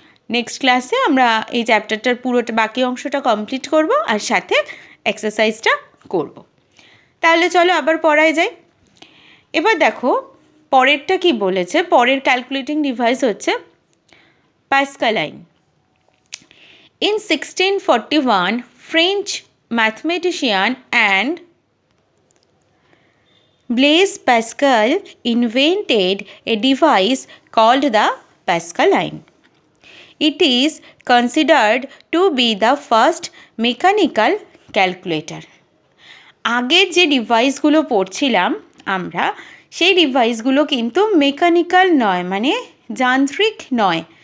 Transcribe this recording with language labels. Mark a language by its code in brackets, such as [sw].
[bn] Next ক্লাসে আমরা এই চ্যাপ্টারটার পুরোটা বাকি অংশটা কমপ্লিট করব আর সাথে এক্সারসাইজটা করব। তাহলে চলো আবার পড়ায় যাই। এবার দেখো পরেরটা কি বলেছে। পরের ক্যালকুলেটিং ডিভাইস হচ্ছে পাস্কালাইন। [en] In 1641 French mathematician and Blaise Pascal invented a device called the Pascaline. It is considered to be the first mechanical calculator. [bn] আগের যে ডিভাইসগুলো পড়ছিলাম আমরা, সেই ডিভাইসগুলো কিন্তু মেকানিক্যাল নয়, মানে যান্ত্রিক নয়।